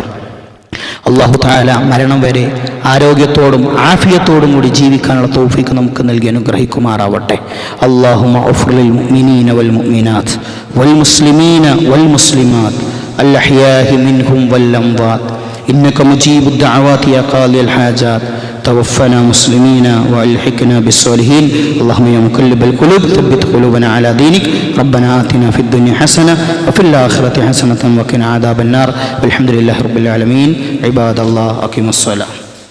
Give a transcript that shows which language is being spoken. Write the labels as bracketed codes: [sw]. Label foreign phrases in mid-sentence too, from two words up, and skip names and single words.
[ml] അള്ളാഹു തആല മരണം വരെ ആരോഗ്യത്തോടും ആഫിയത്തോടും കൂടി ജീവിക്കാനുള്ള തൗഫീഖ് നമുക്ക് നൽകി അനുഗ്രഹിക്കുമാറാവട്ടെ. [ar] اللهم اغفر للمؤمنين والمؤمنات والمسلمين والمسلمات الأحياء منهم والأموات إنك مجيب الدعوات يا قاضي الحاجات توفنا مسلمين والحقنا بالصالحين اللهم يا مقلب القلوب ثبت قلوبنا على دينك ربنا آتنا في الدنيا حسنة وفي الآخرة حسنة وقنا عذاب النار والحمد لله رب العالمين عباد الله أقيموا الصلاة.